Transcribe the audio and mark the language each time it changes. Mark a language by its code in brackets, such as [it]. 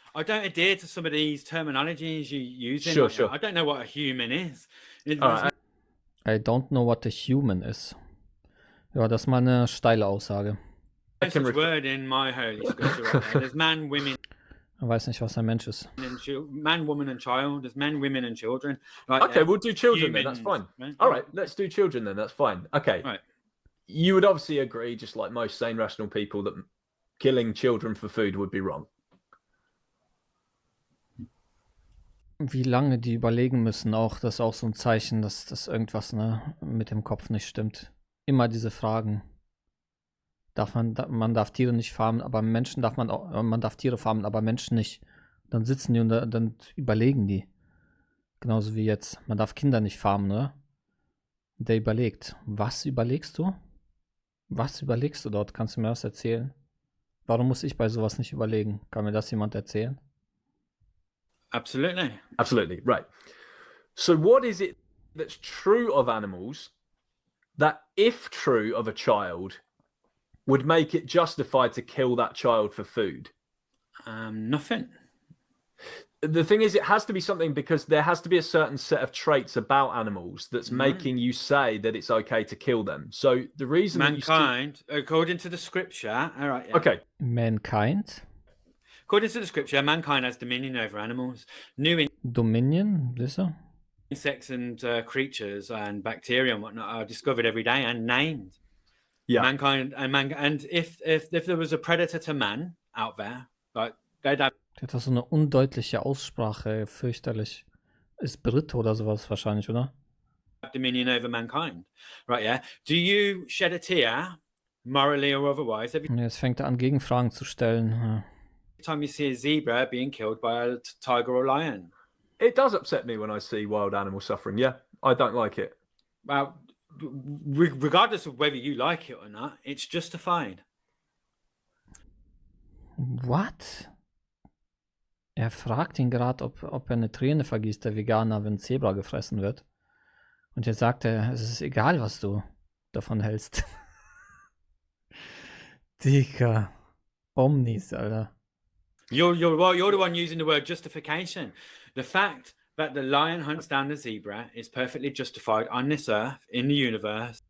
[en] I don't adhere to some of these terminologies you use. Sure, sure. I don't know what a human is. All right. I don't know what a human is. [de] Ja, das ist mal eine steile Aussage. [en] There's a word in my holy scripture. Right there. There's man, women, [de] Er weiß nicht, was ein Mensch ist. [en] and man, woman, and child. There's men, women, and children. Right Okay, there. we'll do children then. That's Humans, fine. right? All right, let's do children then. That's fine. Okay. Right. You would obviously agree, just like most sane, rational people, that killing children for food would be wrong. [de] Wie lange die überlegen müssen, auch das ist auch so ein Zeichen, dass irgendwas mit dem Kopf nicht stimmt. Immer diese Fragen. Man darf Tiere nicht farmen, aber Menschen man darf Tiere farmen, aber Menschen nicht. Dann sitzen die und dann überlegen die. Genauso wie jetzt. Man darf Kinder nicht farmen, oder? Der überlegt. Was überlegst du? Was überlegst du dort? Kannst du mir das erzählen? Warum muss ich bei sowas nicht überlegen? Kann mir das jemand erzählen? [en] Absolutely. Absolutely. Right. So, what is it that's true of animals that, if true of a child, would make it justified to kill that child for food? Nothing. The thing is, it has to be something, because there has to be a certain set of traits about animals that's making you say that it's okay to kill them. So the reason Mankind, according to the scripture, all right. Yeah. Okay. Mankind? According to the scripture, mankind has dominion over animals. New [de] Dominion, siehst [en] insects and creatures and bacteria and whatnot are discovered every day and named. Yeah. Mankind and if there was a predator to man out there, like they'd have [de] Der hat doch so eine undeutliche Aussprache, fürchterlich. Ist Brite oder sowas wahrscheinlich, oder? [en] dominion over mankind, right? Yeah. Do you shed a tear morally or otherwise. Every [de] Und jetzt fängt er an, Gegenfragen zu stellen. Ja. [en] time you see a zebra being killed by a tiger or lion. It does upset me when I see wild animal suffering. Yeah, I don't like it. Well, regardless of whether you like it or not, it's justified. What? [de] Er fragt ihn gerade, ob er eine Träne vergießt, der Veganer, wenn Zebra gefressen wird. Und jetzt sagt er, es ist egal, was du davon hältst. Digga. Omnis, Alter. [en] You're the one using the word justification. The fact that the lion hunts down the zebra is perfectly justified on this earth, in the universe.